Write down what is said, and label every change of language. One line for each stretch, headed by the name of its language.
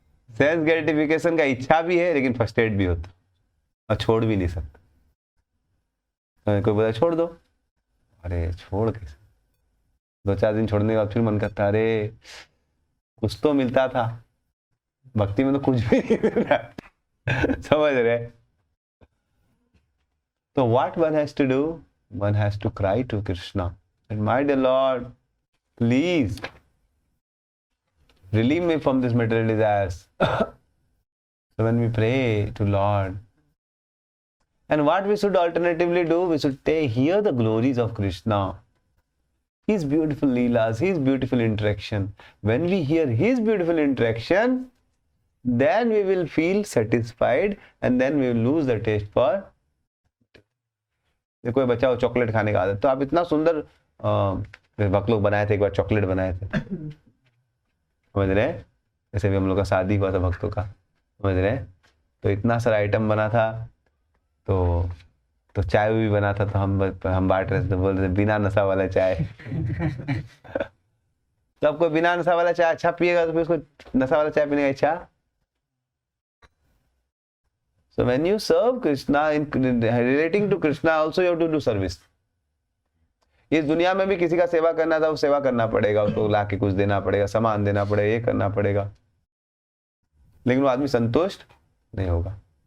Hindi: Sense gratification का इच्छा भी है लेकिन फर्स्टेड भी होता और छोड़ भी नहीं सकता। तो कोई बोला छोड़ दो, अरे छोड़ कैसे? 2-4 दिन छोड़ने के बाद फिर मन करता, अरे कुछ तो मिलता था, भक्ति में तो कुछ भी नहीं मिल रहा। समझ रहे?
English: तो what one has to do? One has to cry to Krishna and my dear Lord, please relieve me from this material desires. So when we pray to Lord, and what we should alternatively do, we should hear the glories of Krishna, His beautiful leelas, His beautiful interaction. When we hear His beautiful interaction, then we will feel satisfied and then we will lose the taste for
Hindi: कोई बच्चा हो chocolate खाने का आदत, तो आप इतना सुंदर भक्त लोग बनाए थे, एक बार चॉकलेट बनाए थे, समझ रहे? जैसे भी हम लोग का शादी हुआ था भक्तों का, समझ रहे? तो इतना सारा आइटम बना था, तो चाय भी बना था, तो हम बांट रहे थे, तो बोल रहे थे बिना नशा वाला चाय। तो आपको बिना नशा वाला चाय अच्छा पिएगा तो फिर उसको नशा वाला चाय पीने का इच्छा।
English: So when you serve Krishna, in relating to Krishna also you have to do service.
Hindi: इस दुनिया में भी किसी का सेवा करना था, वो सेवा करना पड़ेगा, उसको लाके कुछ देना पड़ेगा, सामान देना पड़ेगा, ये करना पड़ेगा, लेकिन वो आदमी संतुष्ट नहीं होगा।